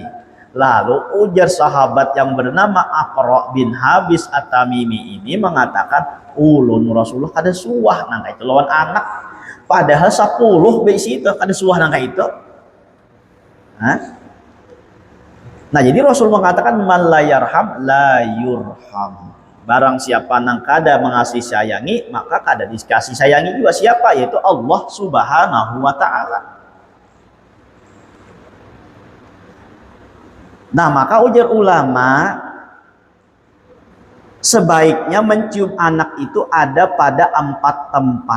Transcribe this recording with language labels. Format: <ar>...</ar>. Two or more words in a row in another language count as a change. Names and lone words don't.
<bjn>Lalu ujar sahabat yang bernama Aqra bin Habis At-Tamimi ini mengatakan, ulun Rasulullah kada suah nang itu lawan anak, padahal 10 besi itu kada suah nang itu. Hah? Nah jadi Rasul mengatakan</bjn> <ar>من لا يرحم لا يرحم.</ar> <bjn>Barang siapa nang kada mengasihi sayangi, maka kada dikasih sayangi juga. Siapa? Yaitu</bjn> <ar>الله سبحانه وتعالى.</ar> <bjn>Nah maka ujar ulama, sebaiknya mencium anak itu ada pada 4 tempat.</bjn>